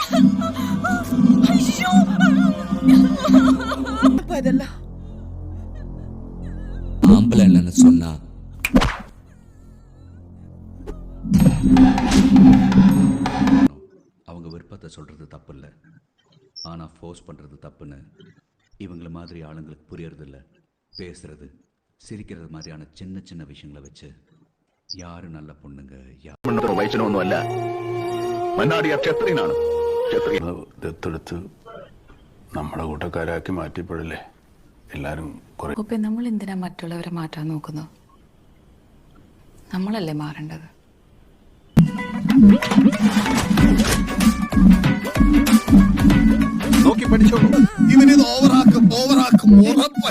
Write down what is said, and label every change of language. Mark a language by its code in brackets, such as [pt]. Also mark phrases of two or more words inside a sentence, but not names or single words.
[ta] ஆம்பளை என்னன்னு சொன்னா அவங்க விருப்பத்தை சொல்றது தப்பு இல்லை, ஆனா ஃபோர்ஸ் பண்றது தப்புன்னு இவங்கள மாதிரி ஆளுங்களுக்கு புரியறது இல்லை. பேசுறது சிரிக்கிறது மாதிரியான சின்ன சின்ன விஷயங்களை வச்சு யாரு நல்ல பொண்ணுங்க [ml] വയസ്സിനൊന്നും അല്ല മന്നാടിയ ക്ഷത്രിയനാണ്. ദത്തെടുത്ത് നമ്മുടെ കൂട്ടക്കാരാക്കി മാറ്റിയപ്പോഴല്ലേ എല്ലാരും കുറെ. ഇപ്പൊ നമ്മൾ എന്തിനാ മറ്റുള്ളവരെ മാറ്റാൻ നോക്കുന്നു? നമ്മളല്ലേ മാറേണ്ടത്? നോക്കി പഠിച്ചോളൂ, ഇവനിത് ഓവറാക്കും ഉറപ്പായി.